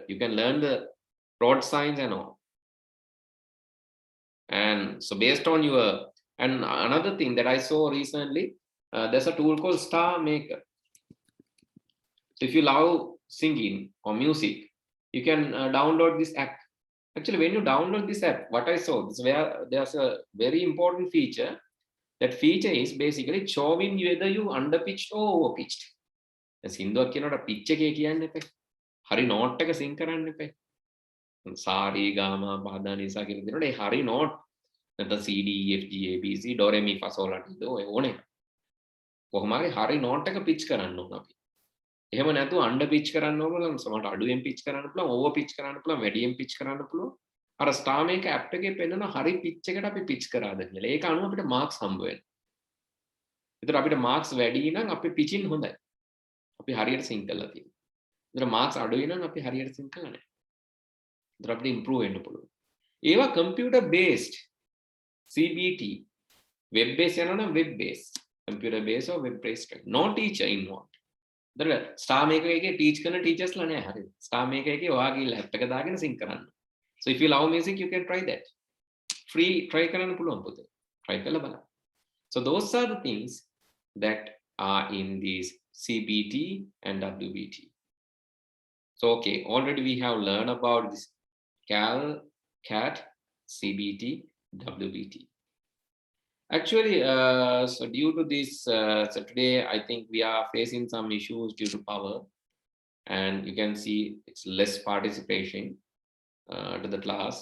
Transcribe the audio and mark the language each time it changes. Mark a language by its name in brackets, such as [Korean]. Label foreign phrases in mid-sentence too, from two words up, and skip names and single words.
[English] You can learn the road signs and all. And so based on your, and another thing that I saw recently, there's a tool called Star Maker. So if you love singing or music, you can download this app. Actually, when you download this app, what I saw is where there's a very important feature. That feature is basically showing whether you underpitched or overpitched. [Sinhala] සින්දුවක් කියනකොට pitch එකේ කියන්න එපා. හරි note එක sync කරන්න එපා. සාරි ගාමා පාදා නිසා කියන දෙනකොට ඒ හරි note නැත්නම් C D E F G A B C do re mi fa sol la ti do ඔය ඕනේ. කොහොම හරි හරි note එක pitch කරන්න ඕන අපි. එහෙම නැතුව [English] under pitch [Sinhala] කරන්න ඕන සමහරට අඩුවෙන් pitch කරන්න පුළුවන්, [English] over pitch [Sinhala] කරන්න පුළුවන්, වැඩියෙන් pitch කරන්න පුළුවන්. අර Star Maker app එකේ පෙන්නන හරි pitch එකට අපි pitch කරාද කියලා. ඒක අනුව අපිට marks හම්බ වෙනවා. ඒතර අපිට marks වැඩි නම් අපි pitching හොඳයි. අපි හරියට sync කරලා තියෙනවා. ඒතර marks අඩුයි නම් අපි හරියට sync කරලා නැහැ. ඒතර අපිට improve වෙන්න පුළුවන්. [English] ඒවා computer based CBT web based [Sinhala] යනවා නම් [English] web based computer based or web based no teacher involved. [Sinhala] ඒතර Star Maker එකේ teach කරන teachers ලා නැහැ හරියට. Star Maker එකේ ඔයාගේ app එක දාගෙන sync කරන්න. [English] So if you love music you can try that. Free try [Sinhala] කරන්න පුළුවන් පුතේ. try කරලා බලන්න. [English] So those are the things that are in these CBT and WBT. So okay, already we have learned about this CAL, CAT, CBT, WBT. Actually, so due to this, so today I think we are facing some issues due to power, and you can see it's less participation to the class.